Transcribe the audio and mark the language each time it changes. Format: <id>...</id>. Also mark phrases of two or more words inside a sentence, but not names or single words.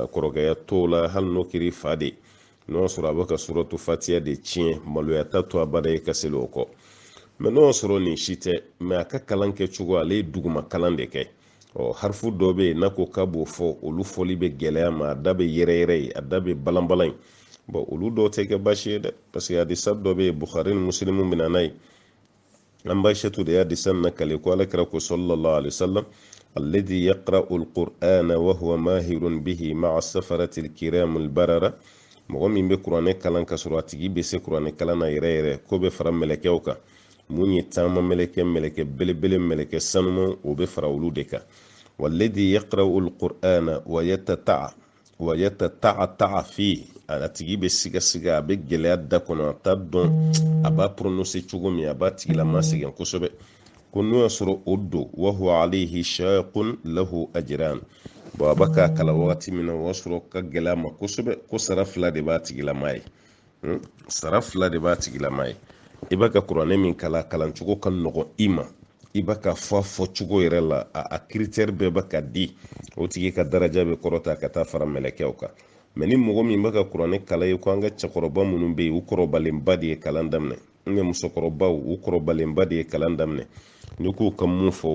<bm>kɔrɔkɛya t'o la hali n'o kɛra i fa de n'o sɔrɔ a bɛ ka suratul fatiha de tiɲɛ maloya ta to a bada ye ka seli o kɔ mɛ n'o sɔrɔ nin si tɛ mɛ a ka kalan kɛ cogo ale ye duguma kalan de kɛ harifu dɔ bɛ yen n'a ko k'a b'o fɔ olu fɔli bɛ gɛlɛya ma a da bɛ yɛrɛ ye a da bɛ balan ye olu dɔw tɛ kɛ baasi ye dɛ</bm> <fr>parce que</fr> <bm>hadisa dɔ bɛ yen bukhari ni muslimu bɛ na n'a ye an baishatu de y'a hadisa na kale ko alakira ko</bm> <ar>صلى الله عليه وسلم الذي يقرأ القرآن وهو ماهر به مع السفرة الكرام البررة</ar> <bm>mɔgɔ min bɛ kuranɛ kalan ka sɔrɔ a tigi bɛ se kuranɛ kalan na yɛrɛ ko bɛ fara mɛlɛkɛw kan mun ye taama mɛlɛkɛ belebele mɛlɛkɛ sanuman o bɛ fara olu de kan</bm> <ar>والذي يقرأ القرآن ويتتعتع فيه</ar> <bm>a tigi bɛ siga a bɛ gɛlɛya da kɔnɔ a t'a dɔn a b'a prononcer cogo min a b'a tigilama sɛgɛn kosɛbɛ ko n'o y'a sɔrɔ o don</bm> <ar>وهو عليه شاق له أجران</ar> <bm>a b'a ka kalan wagati min na o y'a sɔrɔ ka gɛlɛya ma kosɛbɛ ko sara fila de b'a tigilama ye sara fila de b'a tigilama ye i b'a ka kuranɛ min kalan cogo ka nɔgɔn i ma i b'a ka fɔ cogo yɛrɛ la a critère bɛɛ b'a ka di o tigi ka daraja bɛ kɔrɔta ka taa fara mɛlɛkɛw kan mɛ ni mɔgɔ min b'a ka kuranɛ kalan ye ko an ka cɛkɔrɔba minnu bɛ yen u kɔrɔbalenba de ye kalan daminɛ musokɔrɔbaw u kɔrɔbalenba de ye kalan daminɛ ni k'u ka mun fɔ</bm>